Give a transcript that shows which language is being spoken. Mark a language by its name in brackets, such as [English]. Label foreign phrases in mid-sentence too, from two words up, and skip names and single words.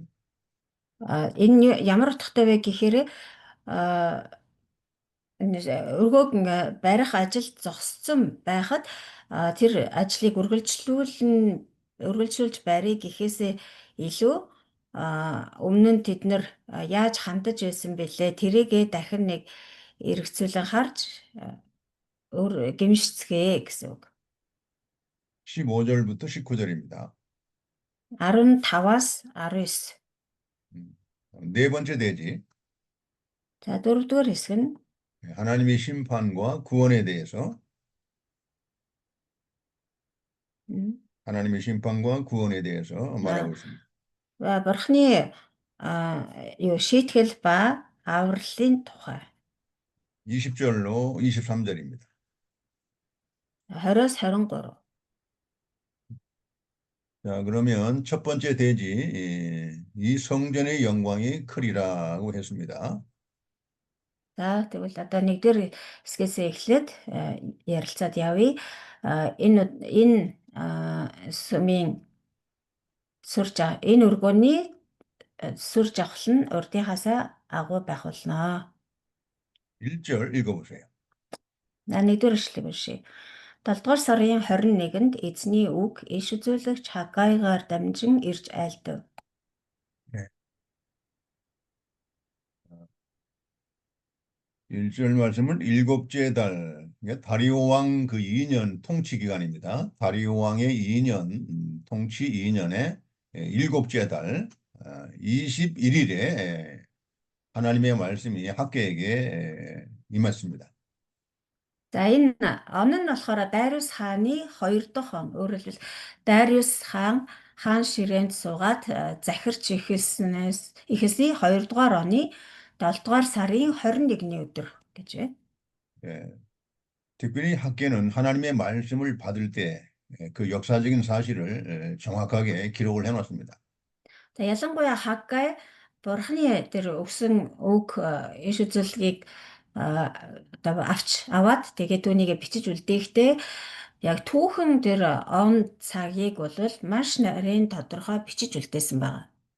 [Mongolian] Энэ ямар утгатай вэ гэхээр өргөөг барих ажил зогссон байхад тэр ажлыг үргэлжлүүлэн өргөлжүүлж барья гэхээсээ илүү өмнө нь тэд нэр яаж хандаж байсан бэлээ тэрийгээ дахин нэг эргцүүлэн харж өөр гэмшицгээе гэсэн үг. [Korean] 15절부터 19절입니다. [Mongolian] 15-аас 19. [Korean] 네 번째 대지, [Mongolian] За дөрөвдүгээр хэсэг нь [Korean] 하나님의 심판과 구원에 대해서 하나님의 심판과 구원에 대해서 말하고 있습니다. [Mongolian] Бурхны шийтгэл ба авралын тухай [Korean] 20절로 23절입니다. [Mongolian] 20-аас 23. [Korean] 자, 그러면 첫 번째 대지, 이 성전의 영광이 크리라고 했습니다. [Mongolian] За тэгвэл одоо нэгдүгээр хэсгээс эхлээд ярилцаад явъя. Энэ сүмийн энэ өргөний сүр жавхал нь урдынхаасаа агуу байх болно. [Korean] 1절 읽어보세요. [Mongolian] Нэгдүгээр эшлэгийг уншия. 7 дугаар сарын 21-нд эзний үг иш үзүүлэгч Хаггайгаар дамжин ирж айлдав. [Korean] 네. 1절 말씀은 일곱째 달, 다리오 왕 그 2년 통치 기간입니다. 다리오 왕의 2년, 통치 2년에 일곱째 달, 21일에 하나님의 말씀이 학계에게 임했습니다. [Mongolian] За энэ он нь болохоор Дариус хааны 2 дахь он. Өөрөөр хэлбэл Дариус хаан ширээнд суугаад захирч ихэлсний 2 дугаар оны 7 дугаар сарын 21-ний өдөр гэж байна. [Korean] 예, 특별히 학계는 하나님의 말씀을 받을 때 그 역사적인 사실을 정확하게 기록을 해놨습니다. [Mongolian] За ялангуяа Хаггай Бурхны тэр өгсөн үг иш үзүүлгийг одоо аваад тэгээд түүнийг бичиж үлдээхдээ яг түүхэн тэр он цагийг бол маш нарийн тодорхой бичиж үлдээсэн байна.